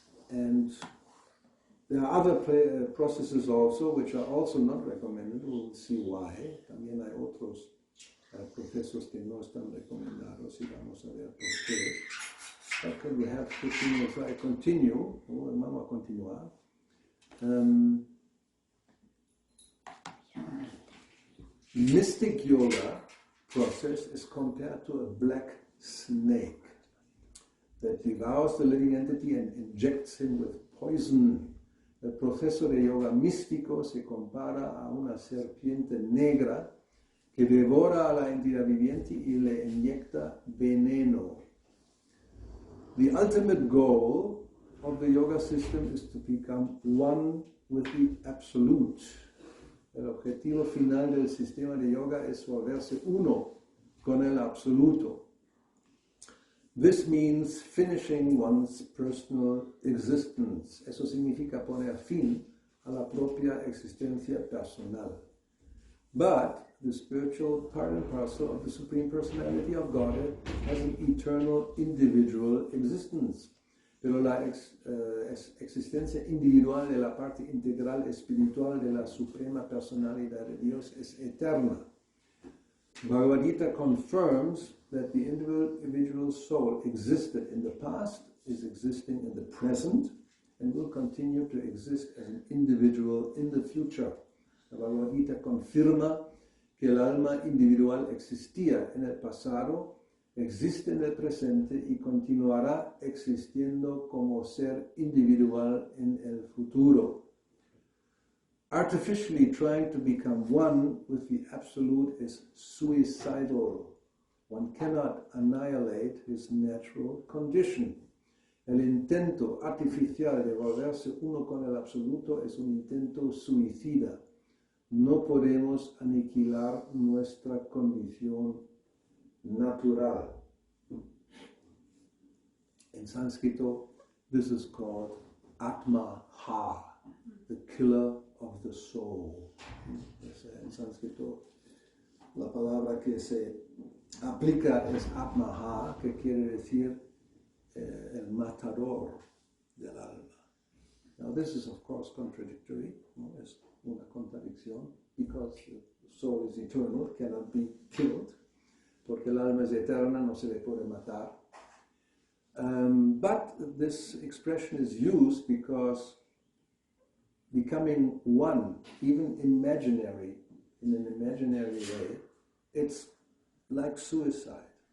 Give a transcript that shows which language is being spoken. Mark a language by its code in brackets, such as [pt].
[en] And there are other processes also which are also not recommended. We'll see why. [es] También hay otros procesos que no están recomendados y vamos a ver por qué. [en] Okay, we have 15 minutes. So I continue. [es] Vamos a continuar. [en] Mystic yoga process is compared to a black snake that devours the living entity and injects him with poison. [es] El proceso de yoga místico se compara a una serpiente negra que devora a la entidad viviente y le inyecta veneno. [en] The ultimate goal of the yoga system is to become one with the absolute. [es] El objetivo final del sistema de yoga es volverse uno con el absoluto. [en] This means finishing one's personal existence. [es] Eso significa poner fin a la propia existencia personal. [en] But the spiritual part and parcel of the Supreme Personality of Godhead has an eternal individual existence. [es] Pero la existencia individual de la parte integral espiritual de la Suprema Personalidad de Dios es eterna. [en] Bhagavad Gita confirms that the individual soul existed in the past, is existing in the present, and will continue to exist as an individual in the future. [es] La Bhagavad Gita confirma que el alma individual existía en el pasado, existe en el presente y continuará existiendo como ser individual en el futuro. [en] Artificially trying to become one with the Absolute is suicidal. One cannot annihilate his natural condition. [es] El intento artificial de volverse uno con el Absoluto es un intento suicida. No podemos aniquilar nuestra condición natural. [en] In Sanskrit, this is called Atma-ha, the killer of the soul. [es] En sánscrito, la palabra que se aplica es Atma-ha, que quiere decir el matador del alma. [en] Now this is of course contradictory, [es] ¿no? Es una contradicción, [en] because the soul is eternal, cannot be killed, [es] porque el alma es eterna, no se le puede matar. [en] But this expression is used because becoming one, even imaginary, in an imaginary way, it's like suicide.